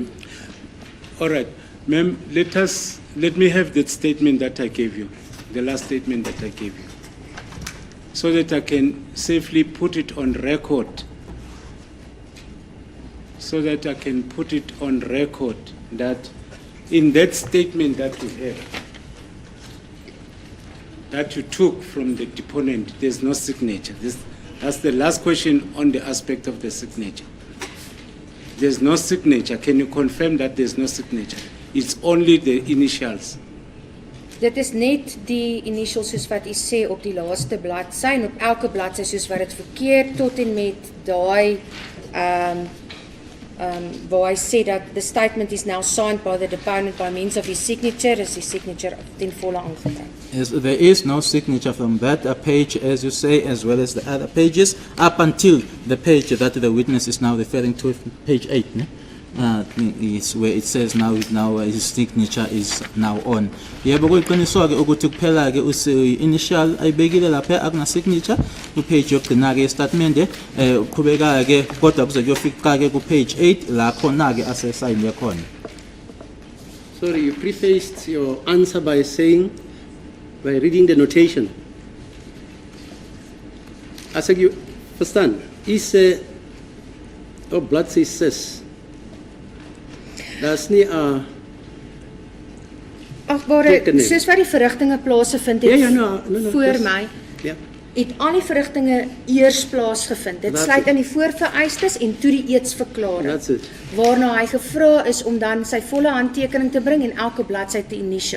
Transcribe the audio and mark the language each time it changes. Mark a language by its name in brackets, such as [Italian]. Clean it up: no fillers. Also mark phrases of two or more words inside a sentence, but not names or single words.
[English] All right, ma'am, let me have that statement that I gave you, the last statement that I gave you, so that I can safely put it on record, that in that statement that you have, that you took from the deponent, there's no signature. That's the last question on the aspect of the signature. There's no signature. Can you confirm that there's no signature? It's only the initials. [Afrikaans] Dit is net die initials soos wat u sê op die laaste bladsy en op elke bladsy soos wat dit verkeer tot en met daai waar hy sê dat [English] the statement is now signed by the deponent by means of his signature, [Afrikaans] is die signature ten volle aangeteken. [English] Yes, there is no signature from that page, as you say, as well as the other pages, up until the page that the witness is now referring to, page 8, ne? Is where it says now his signature is now on. [Zulu] Yebo kuqiniswa ke ukuthi kuphela ke initial ayibekile lapha akuna signature ku page yokugcina ke statement uqhubeka ke kodwa kuze kuyofika ke ku page 8 la khona ke ase sign yakhona. [English] Sorry, you prefaced your answer by reading the notation. As you understand, is blood says [Afrikaans] daar's nie Agbare, soos wat die verrigtinge plaasgevind het voor my, het al die verrigtinge eers plaasgevind. Dit sluit in die voorvereistes en toe die eedsverklaring, waarna hy gevra is om dan sy volle handtekening te bring en elke bladsy te initial.